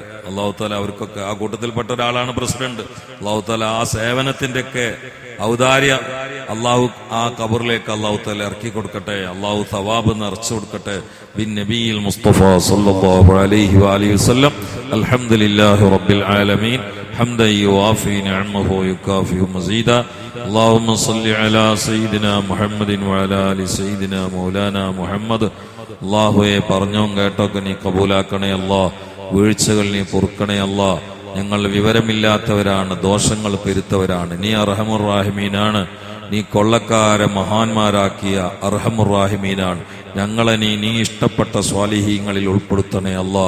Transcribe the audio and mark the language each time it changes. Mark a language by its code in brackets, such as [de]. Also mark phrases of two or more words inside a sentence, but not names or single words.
[ar] الله تعالى [ml] അവർക്കൊക്കെ, ആ കൂട്ടത്തിൽപ്പെട്ട ഒരാളാണ് പ്രസിഡന്റ്. [ar] الله تعالى [ml] ആ സേവനത്തിന്റെ ഒക്കെ ഔദാര്യ അള്ളാഹു ആ ഖബറിലേക്ക് [ar] الله تعالى [ml] ഇറക്കി കൊടുക്കട്ടെ. അള്ളാഹു സവാബ് നിറച്ചു കൊടുക്കട്ടെ. [ar] بن النبي المصطفى صلى الله عليه وآله وسلم. الحمد لله رب العالمين. حمدا يوافي نعمه ويكافئ مزيدا. اللهم صل على سيدنا محمد وعلى ال سيدنا مولانا محمد. [ml] അല്ലാഹുവേ, പറഞ്ഞോം കേട്ടൊക്കെ നീ കബൂലാക്കണേ അല്ലാ. വീഴ്ചകൾ നീ പൊറുക്കണേ അല്ലാ. ഞങ്ങൾ വിവരമില്ലാത്തവരാണ്, ദോഷങ്ങൾ പെരുത്തവരാണ്. നീ അർഹമുർ റാഹിമീനാണ്. നീ കൊള്ളക്കാരെ മഹാന്മാരാക്കിയ അർഹമുർ റാഹിമീനാണ്. ഞങ്ങളെ നീ ഇഷ്ടപ്പെട്ട സ്വാലിഹീങ്ങളിൽ ഉൾപ്പെടുത്തണേ അല്ലാ.